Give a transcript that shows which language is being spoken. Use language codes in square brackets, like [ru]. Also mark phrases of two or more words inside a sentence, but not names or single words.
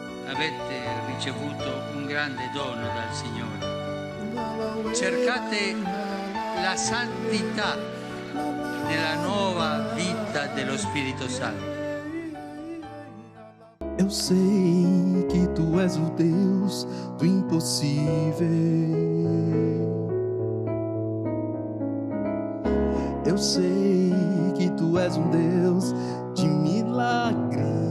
[it] avete ricevuto un grande dono dal Signore. Cercate la santità nella nuova vita dello Spirito Santo. [pt] Eu sei que tu és o Deus do impossível. Eu sei que tu és um Deus de milagre.